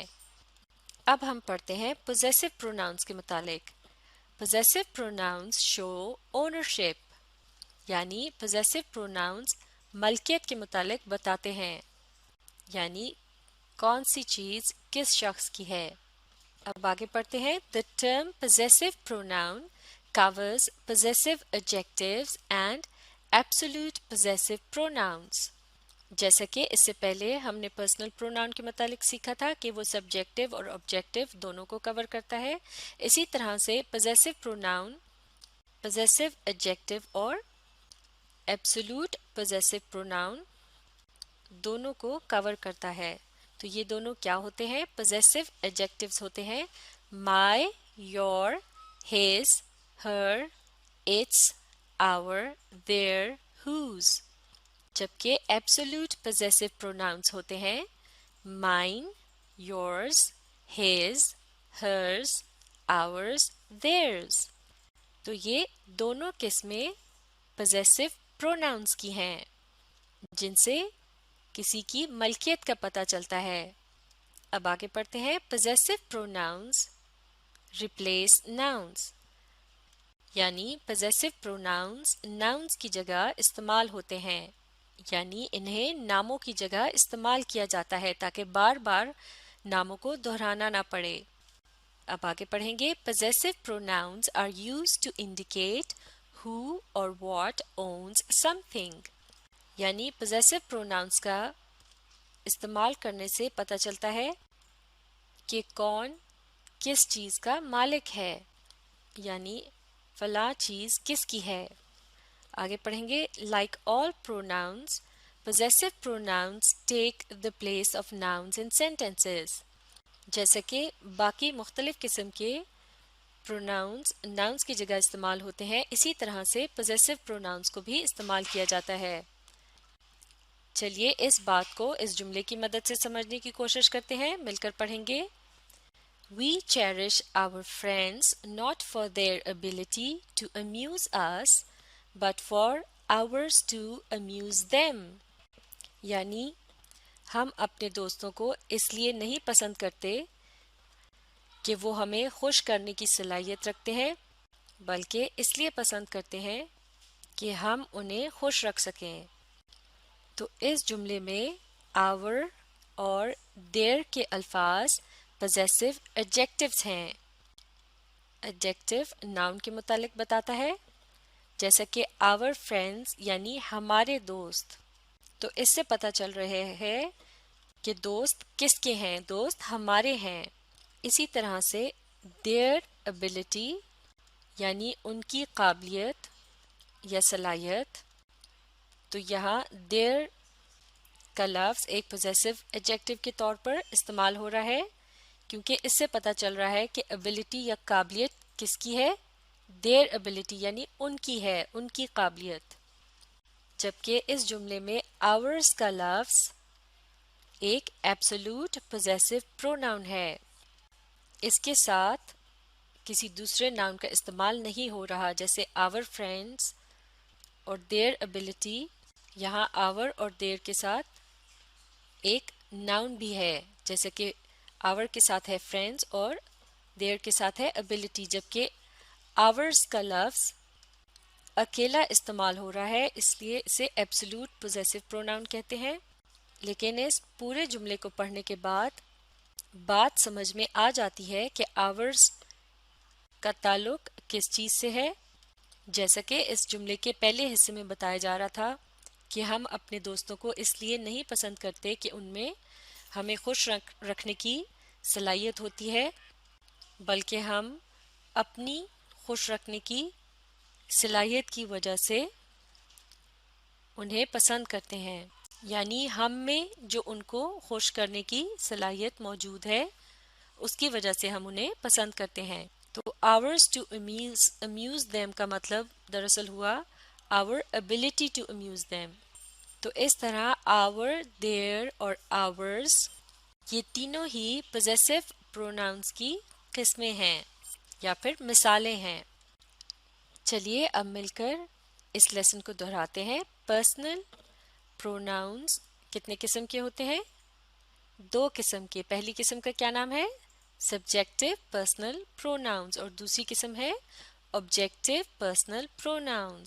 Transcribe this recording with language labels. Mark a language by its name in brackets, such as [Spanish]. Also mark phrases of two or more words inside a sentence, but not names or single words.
[Urdu] اب ہم پڑھتے ہیں [English] possessive pronouns [Urdu] کے متعلق۔ [English] possessive pronouns show ownership, [Urdu] یعنی [English] possessive pronouns [Urdu] ملکیت کے متعلق بتاتے ہیں، یعنی کون سی چیز کس شخص کی ہے۔ اب آگے پڑھتے ہیں [English] the term possessive pronoun covers possessive adjectives and absolute possessive pronouns۔ [Urdu] جیسا کہ اس سے پہلے ہم نے [English] personal pronoun [Urdu] کے متعلق سیکھا تھا کہ وہ سبجیکٹو اور آبجیکٹو دونوں کو کور کرتا ہے، اسی طرح سے [English] possessive pronoun possessive adjective [Urdu] اور [English] absolute possessive pronoun [Urdu] دونوں کو کور کرتا ہے۔ تو یہ دونوں کیا ہوتے ہیں؟ [English] possessive adjectives [Urdu] ہوتے ہیں [English] my، your، his، her، its، our، their، whose، [Urdu] جبکہ [English] absolute possessive pronouns [Urdu] ہوتے ہیں [English] mine، yours، his، hers، ours، theirs۔ [Urdu] تو یہ دونوں قسمیں [English] possessive pronouns [Urdu] کی ہیں جن سے کسی کی ملکیت کا پتہ چلتا ہے۔ اب آگے پڑھتے ہیں [English] possessive pronouns replace nouns, [Urdu] यानी [English] possessive pronouns nouns [Urdu] کی جگہ استعمال ہوتے ہیں، یعنی انہیں ناموں کی جگہ استعمال کیا جاتا ہے تاکہ بار بار ناموں کو دہرانا نہ پڑے. اب آگے پڑھیں گے [English] possessive pronouns are used to indicate who or what owns something, [Urdu] यानी [English] possessive pronouns [Urdu] کا استعمال کرنے سے پتہ چلتا ہے کہ کون کس چیز کا مالک ہے، یعنی فلاں چیز کس کی ہے. آگے پڑھیں گے [English] like all pronouns, possessive pronouns take the place of nouns in sentences, [Urdu] جیسے کہ باقی مختلف قسم کے [English] pronouns nouns [Urdu] کی جگہ استعمال ہوتے ہیں، اسی طرح سے [English] possessive pronouns [Urdu] کو بھی استعمال کیا جاتا ہے. چلیے اس بات کو اس جملے کی مدد سے سمجھنے کی کوشش کرتے ہیں، مل کر پڑھیں گے. [English] We cherish our friends not for their ability to amuse us, but for ours to amuse them, [Urdu] یعنی ہم اپنے دوستوں کو اس لیے نہیں پسند کرتے کہ وہ ہمیں خوش کرنے کی صلاحیت رکھتے ہیں، بلکہ اس لیے پسند کرتے ہیں کہ ہم انہیں خوش رکھ سکیں. تو اس جملے میں our اور their کے الفاظ [English] possessive adjectives [Urdu] हैं। [English] adjective noun [Urdu] کے متعلق بتاتا ہے، جیسا کہ [English] our friends [Urdu] یعنی ہمارے دوست، تو اس سے پتہ چل رہے ہیں کہ دوست کس کے ہیں، دوست ہمارے ہیں. اسی طرح سے [English] their ability [Urdu] یعنی ان کی قابلیت یا صلاحیت، تو یہاں their کا لفظ ایک [English] possessive adjective [Urdu] کے طور پر استعمال ہو رہا ہے، کیونکہ اس سے پتہ چل رہا ہے کہ ability یا قابلیت کس کی ہے, [English] their ability [Urdu] یعنی ان کی ہے، ان کی قابلیت. جبکہ اس جملے میں ours کا لفظ ایک [English] absolute possessive pronoun [Urdu] ہے، اس کے ساتھ کسی دوسرے ناؤن کا استعمال نہیں ہو رہا، جیسے [English] our friends [Urdu] और [English] their ability। [Urdu] یہاں our اور their کے ساتھ ایک ناؤن بھی ہے، جیسے کہ our کے ساتھ ہے friends اور their کے ساتھ ہے ability، جبکہ ours کا لفظ اکیلا استعمال ہو رہا ہے، اس لیے اسے [English] absolute possessive pronoun [Urdu] کہتے ہیں. لیکن اس پورے جملے کو پڑھنے کے بعد بات سمجھ میں آ جاتی ہے کہ ours کا تعلق کس چیز سے ہے. جیسا کہ اس جملے کے پہلے حصے میں بتایا جا رہا تھا کہ ہم اپنے دوستوں کو اس لیے نہیں پسند کرتے کہ ان میں ہمیں خوش رکھنے کی صلاحیت ہوتی ہے، بلکہ ہم اپنی خوش رکھنے کی صلاحیت کی وجہ سے انہیں پسند کرتے ہیں، یعنی ہم میں جو ان کو خوش کرنے کی صلاحیت موجود ہے اس کی وجہ سے ہم انہیں پسند کرتے ہیں. तो [English] ours to amuse them [Urdu] کا مطلب دراصل ہوا [English] our ability to amuse them। [Urdu] تو اس طرح our، their اور ours یہ تینوں ہی [English] possessive pronouns [Urdu] کی قسمیں ہیں یا پھر مثالیں ہیں. چلیے اب مل کر اس لیسن کو دہراتے ہیں. [English] personal pronouns [Urdu] کتنے قسم کے ہوتے ہیں? 2 قسم کے. پہلی قسم کا کیا نام ہے? [English] subjective personal pronouns, [Urdu] اور دوسری قسم ہے [English] objective personal pronouns.